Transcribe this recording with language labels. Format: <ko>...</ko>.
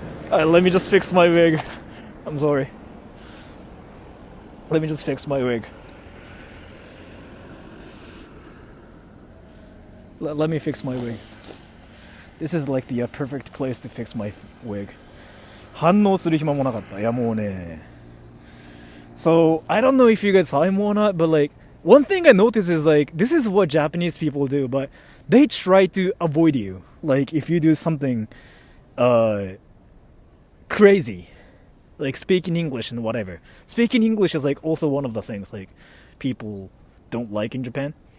<en>Let me just fix my wig. I'm sorry. Let me just fix my wig. Let me fix my wig. This is like the perfect place to fix my wig.</en> <ja>反応する暇もなかった。いやもうね。</ja> <en>So, I don't know if you guys saw him or not, but like, one thing I noticed is like, this is what Japanese people do, but they try to avoid you. Like, if you do something, crazy. Like, speaking English and whatever. Speaking English is like also one of the things like people don't like in Japan.</en>